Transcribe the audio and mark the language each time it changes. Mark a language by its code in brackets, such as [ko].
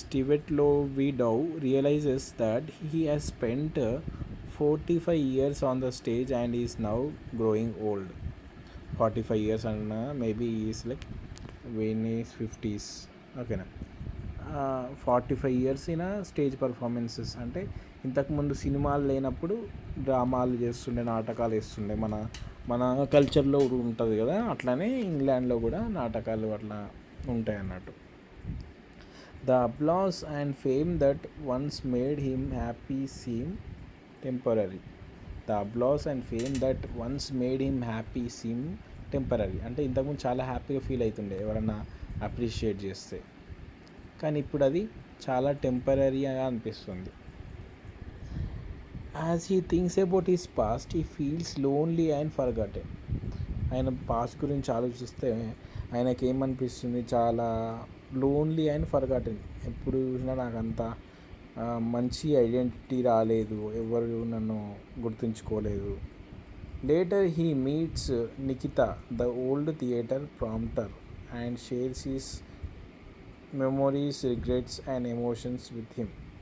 [en] Stivetlovidow realizes that he has spent 45 years on the stage and is now growing old. 45 years and maybe he is like in his 50s. [te] ఓకేనా, [en] 45 years in stage performances [te] అంటే ఇంతకుముందు సినిమాలు లేనప్పుడు డ్రామాలు చేస్తుండే, నాటకాలు వేస్తుండే. మన మన కల్చర్లో ఉంటుంది కదా, అట్లానే ఇంగ్లాండ్లో కూడా నాటకాలు అట్లా ఉంటాయి అన్నట్టు. [en] The applause and fame that once made him happy seem temporary. The applause and fame that once made him happy seem temporary. [te] అంటే ఇంతకుముందు చాలా హ్యాపీగా ఫీల్ అవుతుండే ఎవరన్నా అప్రిషియేట్ చేస్తే, కానీ ఇప్పుడు అది చాలా టెంపరీగా అనిపిస్తుంది. As he thinks about his past, he feels lonely and forgotten. ఆయన పాస్ట్ గురించి ఆలోచిస్తే ఆయనకి ఏమనిపిస్తుంది, చాలా [en] Lonely and forgotten. [te] ఎప్పుడు చూసినా నాకంత మంచి ఐడెంటిటీ రాలేదు, ఎవరు నన్ను గుర్తుంచుకోలేదు. [en] Later he meets Nikhita, the old theatre prompter, and shares his memories, regrets and emotions with him.